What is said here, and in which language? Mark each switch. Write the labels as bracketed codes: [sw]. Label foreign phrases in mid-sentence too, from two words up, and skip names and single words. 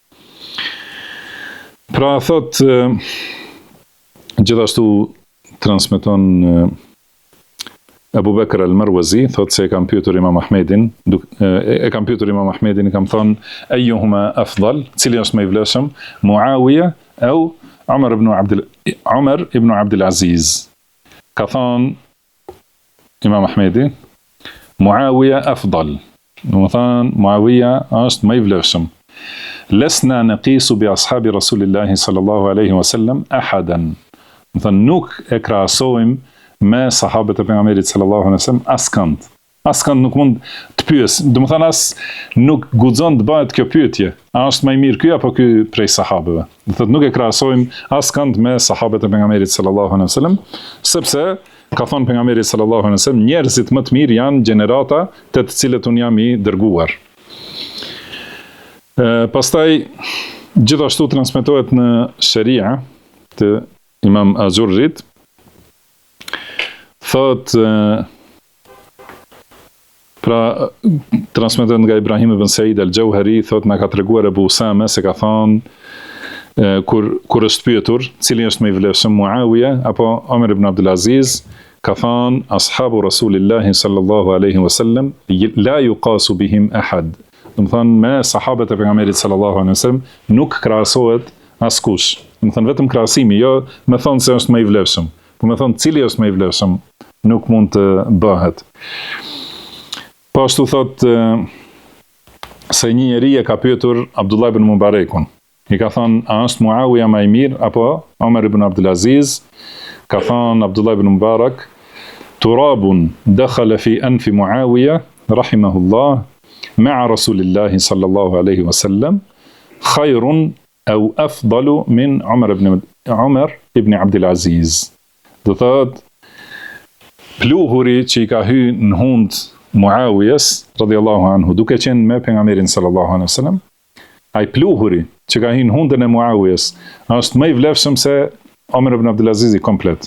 [sq] Pra thot, gjithashtu transmeton Abu Bakr al-Marwazi, thot se e kam pyetur Imam Ahmedin, i kam thonë, [ar] أيهما أفضل, [sq] cili është më i vlefshëm, Muawiya au Umar ibn Abdul Aziz. Ka thonë Imam Ahmedi, Muawiya afdal. Do të thonë Muawiya është më i vlefshëm. [ar] لسنا نقيس بأصحاب رسول الله صلى الله عليه وسلم أحدا. [sq] Do të thonë nuk e krahasojmë me sahabët e pejgamberit [ar] صلى الله عليه وسلم [sq] askënd. Askënd nuk mund të pyes, do të thonë as nuk guxon të bëhet kjo pyetje. A është më i mirë ky apo ky prej sahabëve? Do thotë nuk e krahasojmë askënd me sahabët e pejgamberit [ar] صلى الله عليه وسلم, [sq] sepse ka thonë pejgamberi [ar] صلى الله عليه وسلم, [sq] njerëzit më të mirë janë gjenerata të cilët unë jam i dërguar. Pastaj gjithashtu transmetohet në Sharia të Imam Azurrit, thot pra transmetohet nga Ibrahim ibn Said al-Jauhari, thot na ka treguar Abu Usame se ka thonë kur është pyetur cili është më i vlefshëm, Muawiya apo Umar ibn Abdul Aziz, ka thonë [ar] أصحاب رسول الله صلى الله عليه وسلم لا يقاس بهم أحد. [sq] Do të thonë me sahabët e pejgamberit [ar] صلى الله عليه وسلم [sq] nuk krahasohet askush. Do të thonë vetëm krahasimi, jo me thonë se është më i vlefshëm, por me thonë cili është më i vlefshëm nuk mund të bëhet. Po ashtu thot se një njeri e ka pyetur Abdullah ibn Mubarakun. I ka thonë, a është Muawiya më i mirë apo Umar ibn Abdul Aziz? Ka thonë Abdullah ibn Mubarak, [ar] تراب دخل في أنف معاوية رحمه الله مع رسول الله صلى الله عليه وسلم خير أو أفضل من عمر بن عبد العزيز. [sq] Do thot, pluhuri që i ka hyrë në hund Muawiyas [ar] رضي الله عنه [sq] duke qenë me pejgamberin [ar] صلى الله عليه وسلم, [sq] ai pluhuri që ka hyrë në hundën e Muawiyas është më i vlefshëm se Umar ibn Abdul Aziz i komplet.